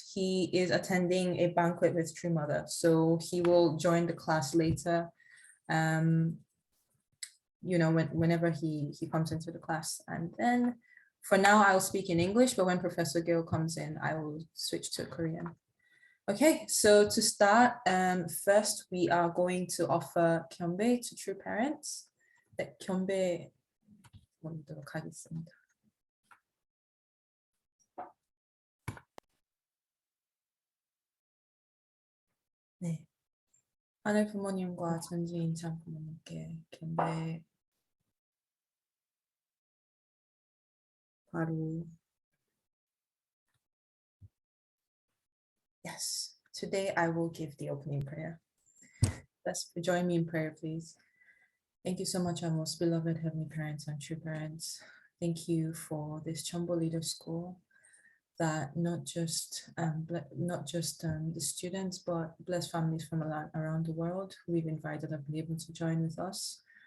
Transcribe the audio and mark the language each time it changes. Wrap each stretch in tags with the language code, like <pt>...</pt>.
<en>He is attending a banquet with True Mother, so he will join the class later, whenever he comes into the class. And then for now, I'll speak in English, but when Professor Gill comes in, I will switch to Korean. Okay, so to start, first we are going to offer 경배 to true parents.</en> <ko>네, 경배 드리도록 하겠습니다. 네, 하늘 부모님과 전지인창 부모님께 경배 바로.</ko> <en>Yes, today I will give the opening prayer. Let's join me in prayer, please. Thank you so much, our most beloved Heavenly Parents and true parents. Thank you for this Chombo Leader School that not just the students, but blessed families from around the world who we've invited have been able to join with us.</en>